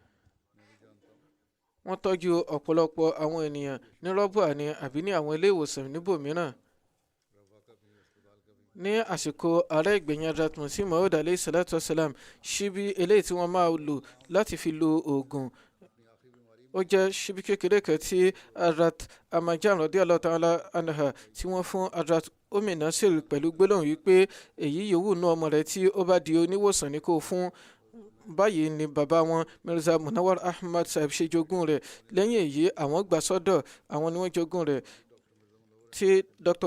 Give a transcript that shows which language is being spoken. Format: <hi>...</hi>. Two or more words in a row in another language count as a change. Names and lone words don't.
<yo>wọ́n tọ́jú ọ̀pọ̀lọpọ̀ àwọn ènìyàn ní Rọ́bùà ní àbí ní àwọn ilé ìwòsàn níbòmíràn. ní àsìkò ààrẹ ìgbẹ̀yìn Hadrat Masih Maud</yo> <ar>عليه الصلاة والسلام,</ar> <yo>ṣíbí eléyìí tí wọ́n máa lò láti fi lo oògùn, ó jẹ́ ṣíbí kékeré kan tí Hadrat Amajan</yo> <ar>رضي الله تعالى عنها</ar> <yo>tí wọ́n fún Hadrat Ummi Nasir pẹ̀lú gbólóhùn wípé èyí yòówù nú ọmọ rẹ̀ tí ó bá di oníwòsàn ní kó fún. báyìí ni bàbá wọn Mirza Munawar Ahmad Sahib ṣe jogún rẹ̀. lẹ́yìn èyí àwọn gbà sọ́dọ̀, àwọn ni wọ́n jogún rẹ̀. tí Dr.</yo>